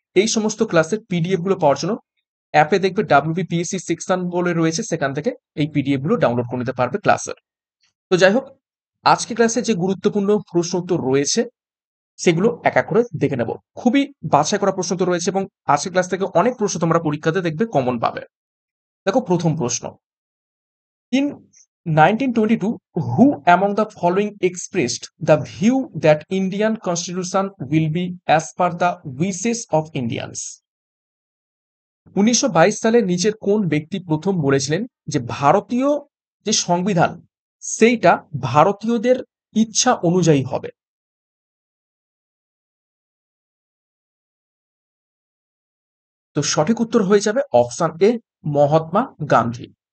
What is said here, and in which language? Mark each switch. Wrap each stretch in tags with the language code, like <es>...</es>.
<bn>এই সমস্ত ক্লাসের পিডিএফ গুলো পাওয়ার জন্য অ্যাপে দেখবে ডাব্লিউবিপিএসসি সেকশন বলে রয়েছে, সেখান থেকে এই পিডিএফ গুলো ডাউনলোড করে নিতে পারবে ক্লাসের। তো যাই হোক, আজকে ক্লাসে যে গুরুত্বপূর্ণ প্রশ্ন উত্তর রয়েছে সেগুলো এক এক করে দেখে নেব। খুবই বাছাই করা প্রশ্ন তো রয়েছে এবং আজকের ক্লাস থেকে অনেক প্রশ্ন তোমরা পরীক্ষাতে দেখবে কমন পাবে। দেখো প্রথম প্রশ্ন,</bn> <en>In 1922 who among the following expressed the view that Indian constitution will be as per the wishes of Indians?</en> <bn>1922 সালে নিচের কোন ব্যক্তি প্রথম বলেছিলেন যে ভারতীয় যে সংবিধান সেইটা ভারতীয়দের ইচ্ছা অনুযায়ী হবে? তো সঠিক উত্তর হয়ে যাবে অপশন এ, মহাত্মা গান্ধী।</bn>